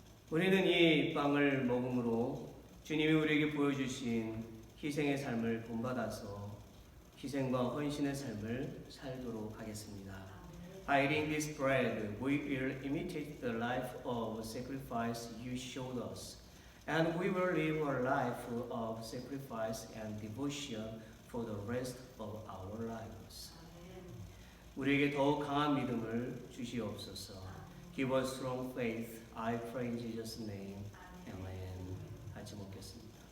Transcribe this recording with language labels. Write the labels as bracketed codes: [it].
[ko] 우리는 이 빵을 먹음으로 주님이 우리에게 보여주신 희생의 삶을 본받아서 희생과 헌신의 삶을 살도록 하겠습니다. [en] By eating this bread, we will imitate the life of sacrifice you showed us, and we will live a life of sacrifice and devotion for the rest of our lives. [ko] 우리에게 더욱 강한 믿음을 주시옵소서. [en] Give us strong faith. I pray in Jesus' name. Amen. [ko] 같이 먹겠습니다.